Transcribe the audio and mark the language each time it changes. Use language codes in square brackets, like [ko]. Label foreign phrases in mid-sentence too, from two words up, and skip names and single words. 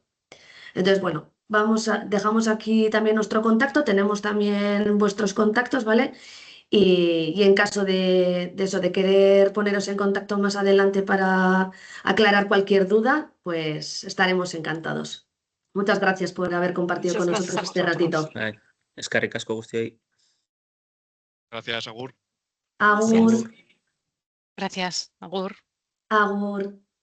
[es] Entonces, bueno, dejamos aquí también nuestro contacto, tenemos también vuestros contactos, ¿vale? Y en caso de eso, de querer poneros en contacto más adelante para aclarar cualquier duda, pues estaremos encantados. Muchas gracias por haber compartido Muchas con gracias nosotros a este vosotros. ratito. Vale. [eu] Eskerrik asko guztioi. [es] Gracias, Agur. [eu] Agur, Agur. [es] Gracias, Agur. [eu] agur.